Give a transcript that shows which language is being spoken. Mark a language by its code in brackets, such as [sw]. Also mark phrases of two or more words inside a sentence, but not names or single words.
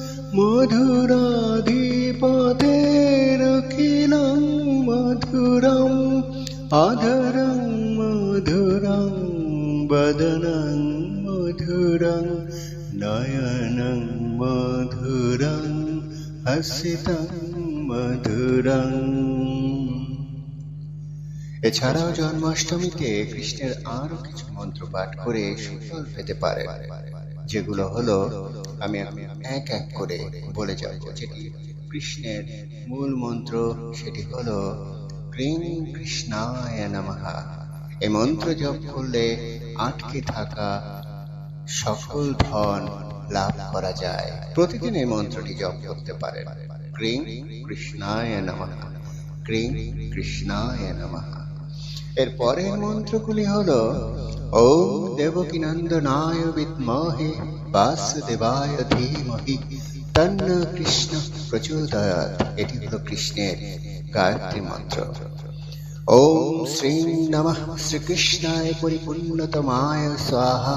[sa] मधुराधिपतेरखिलं मधुरम् अधरं मधुरं वदनं मधुरं नयनं मधुरं हसितं मधुरं। [bn] এছাড়াও জন্মাষ্টমীতে কৃষ্ণের আরো কিছু মন্ত্র পাঠ করে সুফল পেতে পারেন, যেগুলো হলো আমি এক এক করে বলে যাব। যেটি কৃষ্ণের মূল মন্ত্র সেটি হলো [sa] ক্রিং কৃষ্ণায় নমঃ। [bn] এই মন্ত্র জপ করলে আটকে থাকা সকল ধন লাভ করা যায়। প্রতিদিন এই মন্ত্রটি জপ করতে পারেন। [sa] ক্রিং কৃষ্ণায় নমঃ, ক্রিং কৃষ্ণায় নমঃ। [bn] এর পরের মন্ত্রগুলি হলো [sa] ওম দেবকীনন্দনায় বিদ্মহে বাসুদেবায় ধীমহি তন্ন কৃষ্ণ প্রচোদয়াৎ। [bn] এটি হলো কৃষ্ণের গায়ত্রী মন্ত্র। [sa] ওম শ্রী নমঃ শ্রীকৃষ্ণায় পরিপূর্ণতমায় স্বাহা।